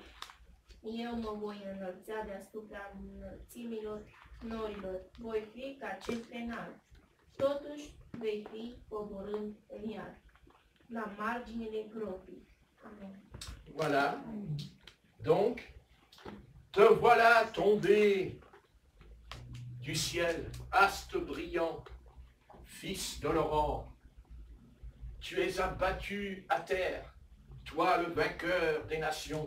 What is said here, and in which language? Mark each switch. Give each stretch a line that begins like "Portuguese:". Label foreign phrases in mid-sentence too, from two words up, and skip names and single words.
Romanian: Eu mă voi înălța deasupra înălțimilor norilor, voi fi ca cel penal. Totuși vei fi coborând în iad, la marginile gropii. Amen.
French: Voilà. Donc, te voilà tombé du ciel, astre brillant, fils de l'aurore. Tu es abattu à terre, toi le vainqueur des nations.